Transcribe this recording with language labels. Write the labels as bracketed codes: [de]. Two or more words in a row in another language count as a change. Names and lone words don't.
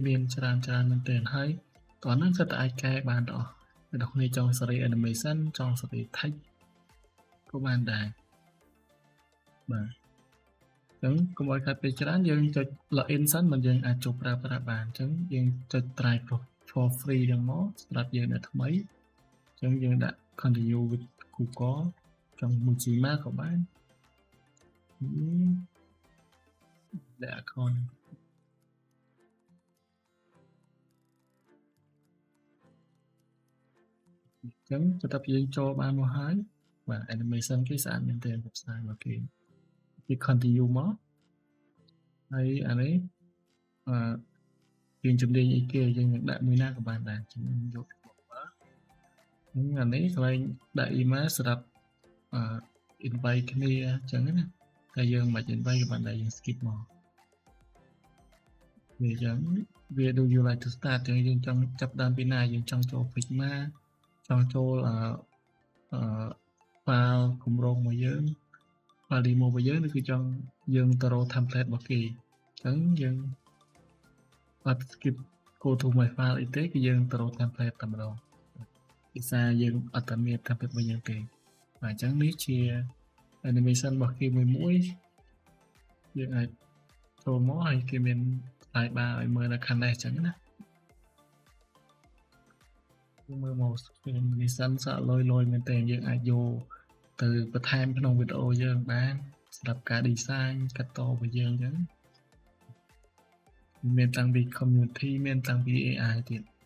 [km] មានច្រើនមែនទែនហើយតោះហ្នឹងគឺតែអាចកែបានទាំងអស់អ្នកនរគ្នាចង់សេរី animation ចង់សេរី text ក៏បានដែរបាទអញ្ចឹងកុំឲ្យខាត់ពេលច្រើនយើងចុច login សិនមិនយើងអាចចូលប្រើប្រាស់បានអញ្ចឹងយើងចុច [en] try for free [km] ហ្នឹងមកសម្រាប់យើងអ្នកថ្មីអញ្ចឹងយើងដាក់ [en] continue with Google [km] ចង់មួយ Gmail ក៏បាន ដាក់ account អញ្ចឹងបន្ទាប់ពីយើងចូលបានមកហើយបាទ animation គេស្អាតមែនទែន website របស់គេ continue មកហើយអានេះ យើងជំនាញអីគេយើងនឹងដាក់មួយណាក៏បានដែរខ្ញុំយកអានេះកន្លែងដាក់ email សម្រាប់invite គ្នាអញ្ចឹងណាតែយើងមិន invite ក៏បានដែរយើង skip មក វាអញ្ចឹងវា [en] do you like to start [km] អញ្ចឹងយើងចង់ចាប់ដើមពីណាយើងចង់ចូល Figma ចង់ចូល file គម្រោងរបស់យើង [en] file demo [km] របស់យើងឬគឺចង់យើងទៅរក template របស់គេអញ្ចឹងយើងអត់ [en] skip go to my file [km] អីទេគឺយើងទៅរក template តែម្ដងភាសាយើងអត់តែមាន template របស់យើងទេបាទអញ្ចឹងនេះជា animation របស់គេមួយយើងអាចចូលមកហើយគេមានផ្សាយបារឲ្យមើលនៅខាងនេះអញ្ចឹងណា មើលមក animation សក់លយមែនតើយើងអាចយកទៅបន្ថែមក្នុងវីដេអូយើងបានសម្រាប់ការ design កាត់តរបស់យើងអញ្ចឹងមានតាំងពី community មានតាំងពី AI ទៀត